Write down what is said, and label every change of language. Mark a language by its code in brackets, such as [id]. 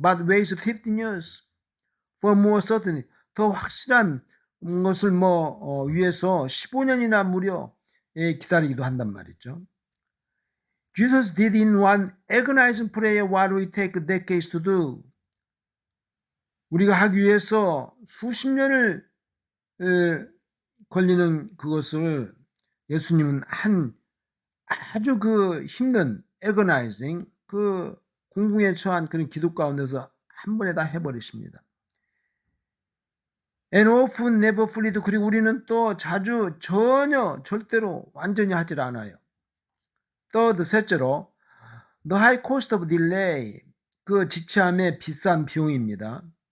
[en] But waits 15 years for more certainty. [ko] 더 확실한 것을 위해서 15년이나 무려 기다리기도 한단 말이죠. [en] Jesus did in one agonizing prayer what we take decades to do. [ko] 우리가 하기 위해서 수십 년을 걸리는 그것을 예수님은 아주 그 힘든 agonizing, 그 공궁에 처한 그런 기도 가운데서 한 번에 다 해버리십니다. [en] And often never fully do. [ko] 그리고 우리는 또 자주 절대로 완전히 하질 않아요. [en] Third, [ko] 셋째로 [en] the high cost of delay. [ko] 그 지체함의 비싼 비용입니다.